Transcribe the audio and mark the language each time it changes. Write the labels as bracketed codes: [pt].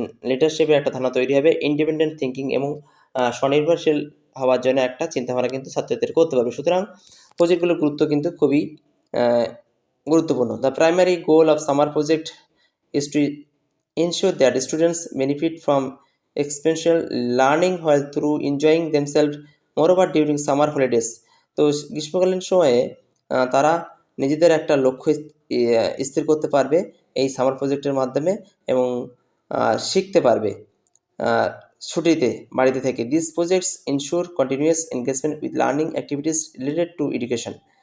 [bn] লিডারশিপের একটা ধারণা তৈরি হবে, ইন্ডিপেন্ডেন্ট থিঙ্কিং এবং স্বনির্ভরশীল হওয়ার জন্য একটা চিন্তাভাবনা কিন্তু ছাত্রছাত্রীরা করতে পারবে। সুতরাং প্রজেক্টগুলোর গুরুত্ব কিন্তু খুবই আহ, গুরুত্বপূর্ণ। [en] The primary goal of summer project is to ensure that students benefit from experiential learning while through enjoying themselves moreover during summer holidays। [bn] তো গ্রীষ্মকালীন সময়ে তারা নিজেদের একটা লক্ষ্য স্থির করতে পারবে এই সামার প্রজেক্টের মাধ্যমে এবং শিখতে পারবে ছুটিতে বাড়িতে থেকে। [en] This projects ensure continuous engagement with learning activities related to education.